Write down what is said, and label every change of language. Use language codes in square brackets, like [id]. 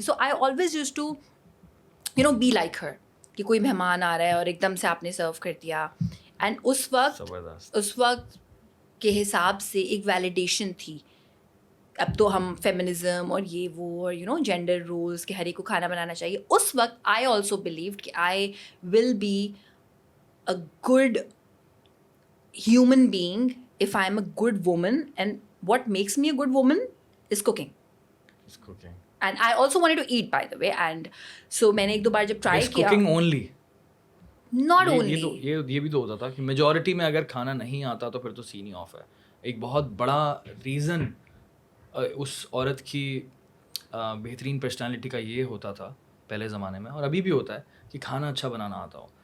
[en] so I always used to be like her, [ur] کہ کوئی مہمان آ رہا ہے اور ایک دم سے آپ نے سرو کر دیا. اینڈ اس وقت کے حساب سے ایک ویلیڈیشن تھی. اب تو ہم فیمنزم اور یہ وہ اور جینڈر رولس کہ ہر ایک کو کھانا بنانا چاہیے. اس وقت [en] I also believed کہ I will be a good human being if I'm a good woman, and what makes me a good woman is cooking. And I also wanted to eat, by the way, and so [ur] میں نے ایک دو بار جب try کیا. [en] cooking only, not only [ur] یہ بھی تو ہوتا تھا کہ میجورٹی میں اگر کھانا نہیں آتا تو پھر تو سین ہی آف ہے. ایک بہت بڑا ریزن اس عورت کی بہترین پرسنالٹی کا یہ ہوتا تھا پہلے زمانے میں, اور ابھی بھی ہوتا ہے, کہ کھانا اچھا بنانا آتا ہو.